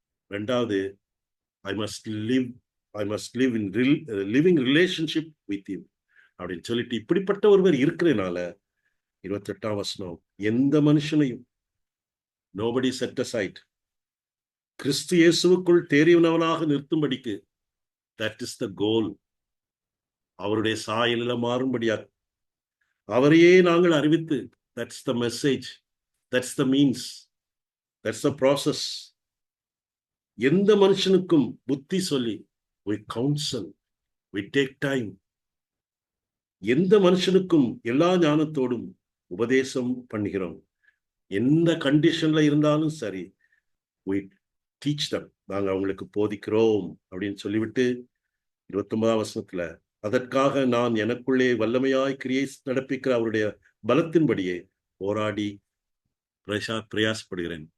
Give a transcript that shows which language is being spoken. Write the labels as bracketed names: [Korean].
[Tamil] ரெண்டாவது, [English] I must live in living relationship with you [Tamil] அப்படின்னு சொல்லிட்டு, இப்படிப்பட்ட ஒருவர் இருக்கிறதுனால 28ஆம் வசனம், எந்த மனுஷனையும் [English] nobody set aside, [Tamil] கிறிஸ்து இயேசுவுக்குள் தேறியவனவனாக நிறுத்தும்படிக்கு, [English] That is the goal. [Tamil] அவருடைய சாயலில மாறும்படியா அவரையே நாங்கள் அறிவித்து, [English] That's the message, that's the means, that's the process. [Tamil] எந்த மனுஷனுக்கும் புத்தி சொல்லி, [English] we counsel, we take time. [Tamil] எந்த மனுஷனுக்கும் எல்லா ஞானத்தோடும் உபதேசம் பண்ணுகிறோம். எந்த கண்டிஷன்ல இருந்தாலும் சரி, [English] we teach them, [Tamil] நாங்க அவங்களுக்கு போதிக்கிறோம் அப்படின்னு சொல்லிவிட்டு 29ஆம் வசனத்துல அதற்காக நான் எனக்குள்ளே வல்லமையாய் கிரியை நடப்பிக்கிற அவருடைய பலத்தின்படியே போராடி பிரயாசப்படுகிறேன்.